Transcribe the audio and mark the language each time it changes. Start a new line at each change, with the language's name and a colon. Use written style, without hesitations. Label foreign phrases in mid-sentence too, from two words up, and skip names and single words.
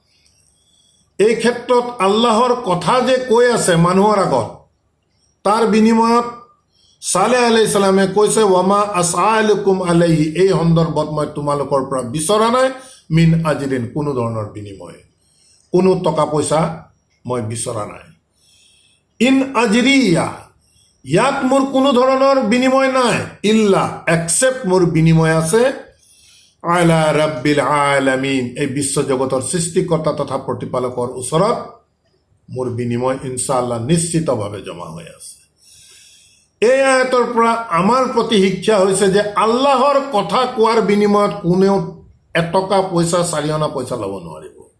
Assamese: এই ক্ষেত্ৰত আল্লাহৰ কথা যে কৈ আছে মানুহৰ আগত, তাৰ বিনিময়ত ছালেহ
Arabic: عليه السلام
Assamese: কৈছে
Arabic: وما أسألكم عليه,
Assamese: এই সন্দৰ্ভত মই তোমালোকৰ পৰা বিচৰা নাই
Arabic: من أجر,
Assamese: কোনো ধৰণৰ বিনিময়, কোনো টকা পইচা মই বিচৰা নাই।
Arabic: إن أجري,
Assamese: ইয়াত মোৰ কোনো ধৰণৰ বিনিময় নাই, ইল্লা, একচেপ্ট মোৰ বিনিময় আছে
Arabic: على رب العالمين,
Assamese: এই বিশ্বজগতৰ সৃষ্টিকৰ্তা তথা প্ৰতিপালকৰ ওচৰত মোৰ বিনিময়
Arabic: إن شاء الله
Assamese: নিশ্চিতভাৱে জমা হৈ আছে। এই আয়াতৰ পৰা আমাৰ প্ৰতি শিক্ষা হৈছে যে আল্লাহৰ কথা কোৱাৰ বিনিময়ত কোনেও এটকা পইচা, 4 অনা পইচা ল'ব নোৱাৰিব।